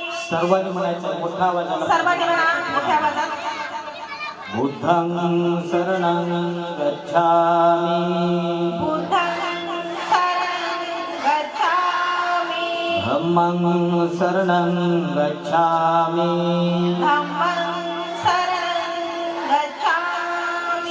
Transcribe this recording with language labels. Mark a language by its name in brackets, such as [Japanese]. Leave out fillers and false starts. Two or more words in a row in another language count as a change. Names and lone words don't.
[Marathi] सर्वांनी म्हणायचं मोठा आवाजाला. सर्वांनी म्हणा मोठ्या आवाजात. [Pali] बुद्धं शरणं गच्छामि. बुद्धं शरणं गच्छामि. धम्मं शरणं गच्छामि. धम्मं शरणं गच्छामि.